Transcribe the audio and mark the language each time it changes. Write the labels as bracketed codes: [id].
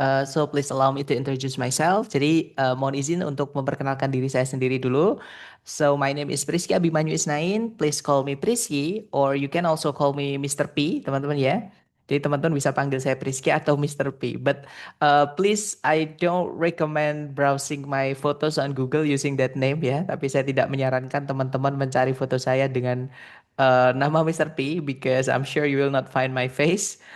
[en] So please allow me to introduce myself. [id] Jadi mohon izin untuk memperkenalkan diri saya sendiri dulu. [en] So my name is Priski Abimanyu Isnain. Please call me Priski, or you can also call me Mr. [id] P, teman-teman ya. Jadi teman-teman bisa panggil saya Priski atau Mr. P. [en] But please, I don't recommend browsing my photos on Google using that name ya. [id] Tapi saya tidak menyarankan teman-teman mencari foto saya dengan nama Mr. [en] P because I'm sure you will not find my face.